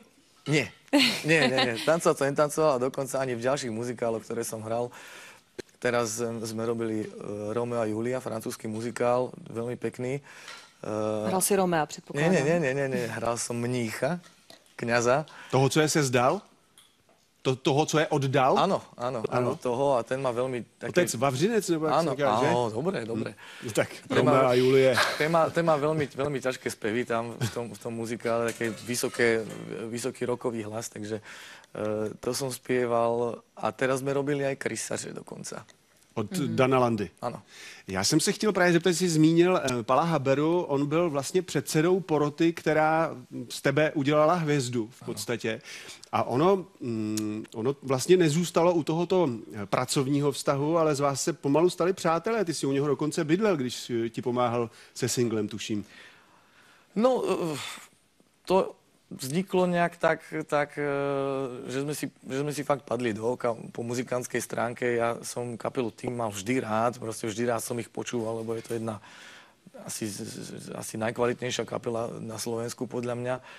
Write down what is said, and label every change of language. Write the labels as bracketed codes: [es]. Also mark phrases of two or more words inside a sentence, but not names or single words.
[sk] Nie. Tancovať som netancoval a dokonca ani v ďalších muzikáloch, ktoré som hral. Teraz sme robili Romeo a Julia, francúzsky muzikál, veľmi pekný. Hral si Romea, předpokládám. Nie. Hral som mnícha, kňaza. [cs] Toho, co je se zdal? Toho, co je oddal? [sk] Áno, toho a ten má veľmi... [cs] Otec Vavřinec, nebo jak se říká, že? [sk] Áno, dobre. [cs] Tak Romeo a Julie. [sk] Ten má veľmi ťažké spevy tam v tom muzikále, také vysoký rokový hlas, takže to som spieval a teraz sme robili aj Krysaře dokonca. Od Dana Landy. [cs] Ano. Já jsem se chtěl právě zeptat, jsi zmínil Pala Haberu, on byl vlastně předsedou poroty, která z tebe udělala hvězdu v podstatě. A ono vlastně nezůstalo u tohoto pracovního vztahu, ale z vás se pomalu stali přátelé. Ty si u něho dokonce bydlel, když ti pomáhal se singlem, tuším. [sk] No, to vzniklo nejak tak, že sme si fakt padli do oka po muzikantskej stránke. Ja som kapelu Tým mal vždy rád, proste vždy rád som ich počúval, lebo je to jedna asi najkvalitnejšia kapela na Slovensku podľa mňa.